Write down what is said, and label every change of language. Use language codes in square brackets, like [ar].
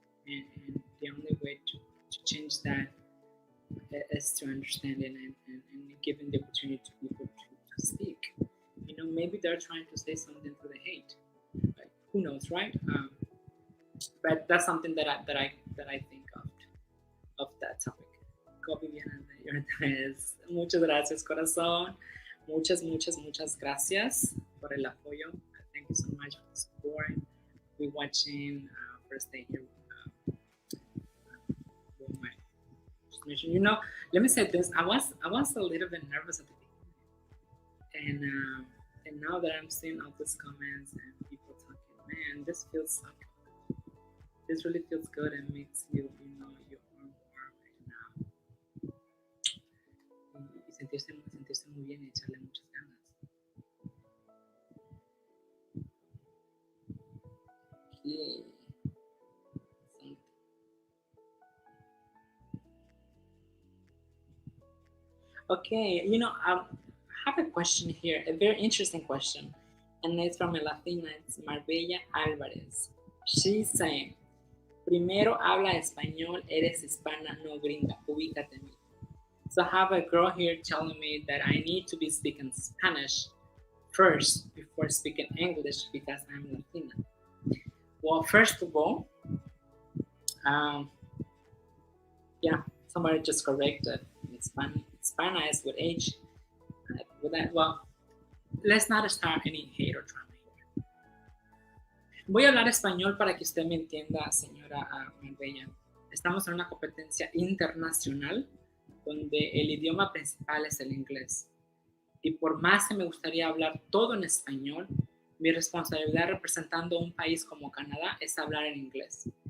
[en] And the only way to change that is to understand it and giving the opportunity to people to speak. Maybe they're trying to say something through the hate. Like, who knows, right? But that's something that I think of that topic. Copy bien your interés. [es] Muchas gracias, corazón. Muchas gracias por el apoyo. [en] Thank you so much for the support. We're watching first day here. With my transmission. Let me say this. I was a little bit nervous at the beginning, and now that I'm seeing all these comments and people talking, man, this feels so good. This really feels good and makes you own more right now. [es] Y sentirse muy bien y echarle muchas ganas. [en] Okay. Okay, I have a question here, a very interesting question, and it's from a Latina, it's Marbella Alvarez. She's saying, [es] primero habla español, eres hispana, no gringa, ubícate en mí. [en] So I have a girl here telling me that I need to be speaking Spanish first before speaking English because I'm Latina. Well, first of all, um, yeah, somebody just corrected. Hispana is with H. With that, well, let's not start any hate or drama here. [es] Voy a hablar español para que usted me entienda, señora Marbella. Estamos en una competencia internacional donde el idioma principal es el inglés. Y por más que me gustaría hablar todo en español, mi responsabilidad representando un país como Canadá es hablar en inglés.